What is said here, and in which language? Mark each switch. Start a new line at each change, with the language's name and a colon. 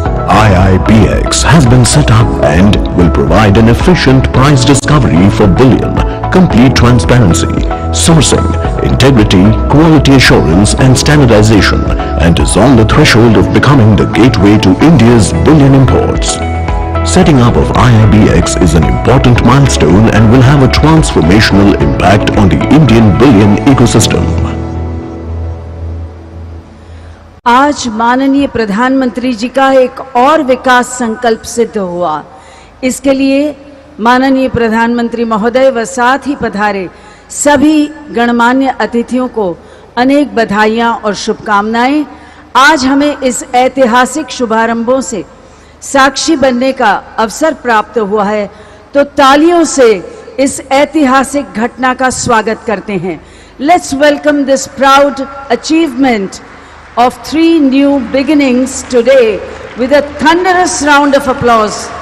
English: IIBX has been set up and will provide an efficient price discovery for bullion, complete transparency, sourcing, integrity, quality assurance and standardization, and is on the threshold of becoming the gateway to India's bullion imports. Setting up of IIBX is an important milestone and will have a transformational impact on the Indian bullion ecosystem.
Hindi: आज माननीय प्रधानमंत्री जी का एक और विकास संकल्प सिद्ध हुआ। इसके लिए माननीय प्रधानमंत्री महोदय व साथ ही पधारे सभी गणमान्य अतिथियों को अनेक बधाइयां और शुभकामनाएं। आज हमें इस ऐतिहासिक शुभारंभों से साक्षी बनने का अवसर प्राप्त हुआ है, तो तालियों से इस ऐतिहासिक घटना का स्वागत करते हैं।
English: Let's welcome this proud achievement of 3 new beginnings today with a thunderous round of applause.